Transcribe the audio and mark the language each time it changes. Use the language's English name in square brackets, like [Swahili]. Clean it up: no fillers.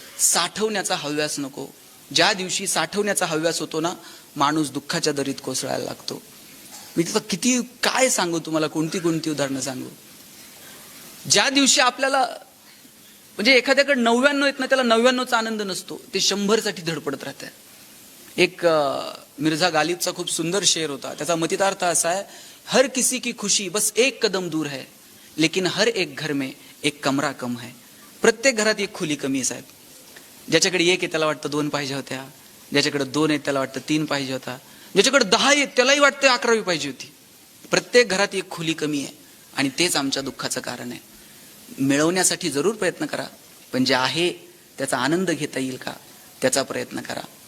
[Marathi] साठवण्याचा हव्यास नको. ज्या दिवशी साठवण्याचा हव्यास होतो ना, माणूस दुःखाच्या दरीत कोसळायला लागतो. मी तिथं किती काय सांगू तुम्हाला, कोणती उदाहरणं सांगू. ज्या दिवशी आपल्याला म्हणजे एखाद्याकडे 99 आहेत ना, त्याला 99चा आनंद नसतो, ते 100 साठी धडपडत राहते. एक मिर्झा गालिबचा खूप सुंदर शेर होता. त्याचा मतितार्थ असा आहे, [Hindi] हर किसी की खुशी बस एक कदम दूर है, लेकिन हर एक घर में एक कमरा कम है. [Marathi] प्रत्येक घरात एक खोली कमी आहे साहेब. ज्याच्याकडे 1 आहे त्याला वाटतं 2 पाहिजे होत्या, ज्याच्याकडे 2 आहेत त्याला वाटतं 3 पाहिजे होता, ज्याच्याकडे 10 आहेत त्यालाही वाटतं 11वी पाहिजे होती. प्रत्येक घरात एक खोली कमी आहे, आणि तेच आमच्या दुःखाचं कारण आहे. मिळवण्यासाठी जरूर प्रयत्न करा, पण जे आहे त्याचा आनंद घेता येईल का त्याचा प्रयत्न करा.